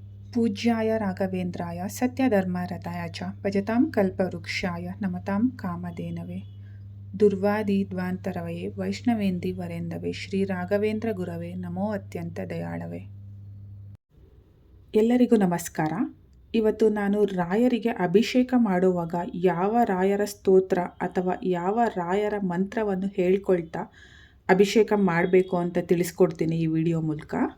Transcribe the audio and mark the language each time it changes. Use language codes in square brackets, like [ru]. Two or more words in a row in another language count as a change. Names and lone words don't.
[sa] पूज्याय राघवेन्द्राय सत्यधर्मरताय च भजतां कल्पवृक्षाय नमतां कामधेनवे दुर्वादिध्वान्तरवये वैष्णವೇಂದಿವರೆಂದವೇ ಶ್ರೀ ರಾಘವೇಂದ್ರ ಗುರವೇ ನಮೋ ಅತ್ಯಂತ ದಯಾಳವೇ. [kn] ಎಲ್ಲರಿಗೂ ನಮಸ್ಕಾರ. ಇವತ್ತು ನಾನು ರಾಯರಿಗೆ ಅಭಿಷೇಕ ಮಾಡುವಾಗ ಯಾವ ರಾಯರ ಸ್ತೋತ್ರ ಅಥವಾ ಯಾವ ರಾಯರ ಮಂತ್ರವನ್ನು ಹೇಳ್ಕೊಳ್ತಾ ಅಭಿಷೇಕ ಮಾಡಬೇಕು ಅಂತ ತಿಳಿಸ್ಕೊಡ್ತೀನಿ ಈ ವಿಡಿಯೋ ಮೂಲಕ.